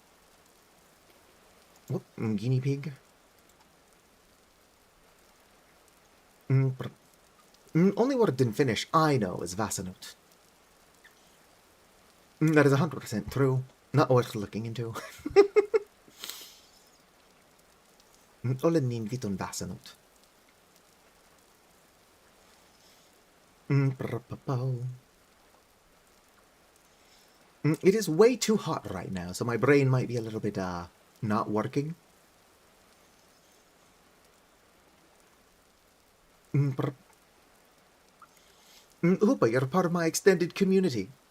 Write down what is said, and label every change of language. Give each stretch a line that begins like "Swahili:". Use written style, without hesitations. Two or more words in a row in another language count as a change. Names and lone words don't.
English: Whoop, guinea pig. Only word didn't finish, I know, is Vasanut. That is 100% true. Not worth looking into.
Finnish: Olen niin vitun Vasanut.
English: It is way too hot right now, so my brain might be a little bit, not working. Hoopa, you're part of my extended community.